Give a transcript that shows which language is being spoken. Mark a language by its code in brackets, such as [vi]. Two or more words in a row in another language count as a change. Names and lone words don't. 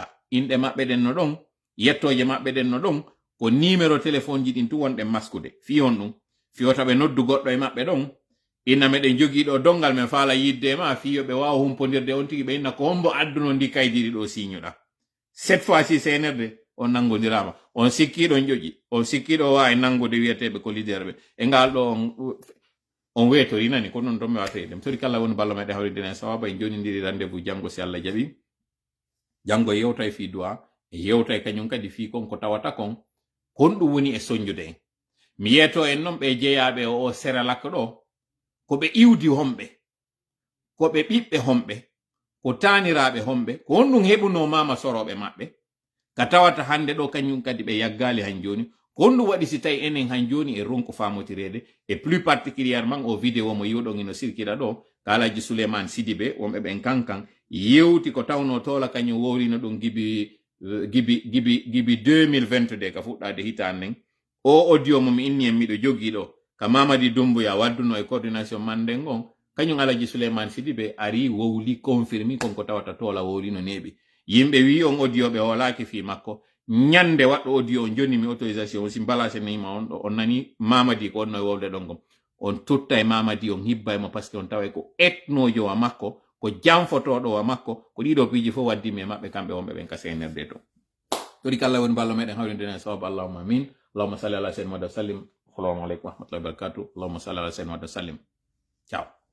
[ff] inde maɓɓe ɗen no ɗon yettoje maɓɓe ɗen no ɗon ko [fr] numéro téléphone [ff] ji ɗin tu wonɗen maskude fiyon ɗum fiyota ɓe noddu goɗɗo e maɓɓe ɗon inna meɗen jogiiɗo dongal men faala yidde ma fiyo ɓe wawa humpodirde on tigi ɓe inna ko hombo adduno ndi kaydiɗi ɗo siñuɗa [fr] cette fois ci [ff] senerde on nangodirama on sikkiɗo joƴi on sikkiɗo wawi nangude wiyeteɓe ko leader ɓe e ngal ɗo on weetori nani ko non ɗon mi wata ɗum tori kala woni ballo meɗen hawridene sawaba en jonidiri rendez-vous janggo si Allah jaɓi janggo yewta e fi duwa e yewta e kañum kadi fi kon ko tawata kon honɗum woni e soñjude en mi yeeto en noon ɓe jeeyaɓe o Serelak ɗo ko ɓe iwdi homɓe ko ɓe ɓiɓɓe homɓe ko taniraɓe homɓe ko honɗum heɓuno mama soroɓe maɓɓe ka tawata hande ɗo kañum kadi ɓe yaggali han joni ko honɗum waɗi si tawi enen han joni e ronko famotirede [fr] et plus particulièrement [ff] o vidéo mo yiwɗon ino sirkira ɗo ka Alaji Souleymane Sidibé wonɓe ɓen kankan yewti ko tawno tola kañum wowrino ɗum gibi 2022 ka fuɗɗade hitan nden o audio mo mi inni en miɗo jogi ɗo ka Mamadi Doumbouya wadduno e coordination man nden on kañum Alaji Souleymane Sidibé ari wowli confirmi konko tawata tola wowrino neɓi yimɓe wi on audio ɓe holaki fi makko ñande waɗɗo audio on joni mi [fr] autorisation aussi [ff] mbala senima on ɗo on nani Mamadi ko onno e wowde ɗon gom on tutta e Mamadi on hibba e mo [fr] par ce que [ff] on tawa ko etnojo wa makko ko jamfotoɗo wa makko ko ɗiɗo piiji fof waddimi e maɓɓe kamɓe wonɓe ɓen ka senerde to tori kala woni ballo meɗen hawrindene sababu [ar] اللهم آمين اللهم صل على سيدنا محمد سلم السلام عليكم ورحمة الله وبركاته اللهم صل على سيدنا محمد سلم [ff] ciao